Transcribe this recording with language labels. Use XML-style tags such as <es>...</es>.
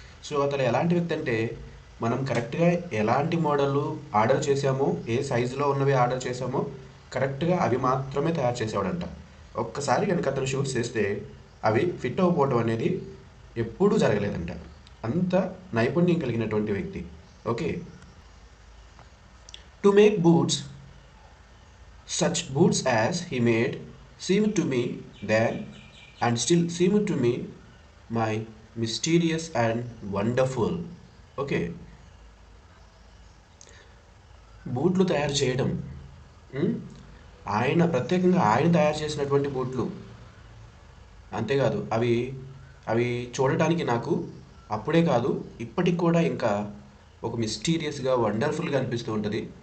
<te>So అతను ఎలాంటి వ్యక్తి అంటే, మనం కరెక్ట్గా ఎలాంటి మోడళ్ళు ఆర్డర్ చేసామో, ఏ సైజులో ఉన్నవి ఆర్డర్ చేసామో కరెక్ట్గా అవి మాత్రమే తయారు చేసేవాడంట. ఒక్కసారి కనుక అతను షూట్స్ చేస్తే అవి ఫిట్ అవ్వకపోవడం అనేది ఎప్పుడూ జరగలేదంట. అంత నైపుణ్యం కలిగినటువంటి వ్యక్తి. Okay.</te> <en>To make boots such boots as he made seemed to me then and still seem to me my mysterious and wonderful.</en> <te>Okay. బూట్లు తయారు చేయడం, ఆయన ప్రత్యేకంగా ఆయన తయారు చేసినటువంటి బూట్లు, అంతేకాదు అవి చూడటానికి నాకు అప్పుడే కాదు ఇప్పటికి కూడా ఇంకా ఒక మిస్టీరియస్గా, వండర్ఫుల్గా అనిపిస్తూ ఉంటుంది.</te>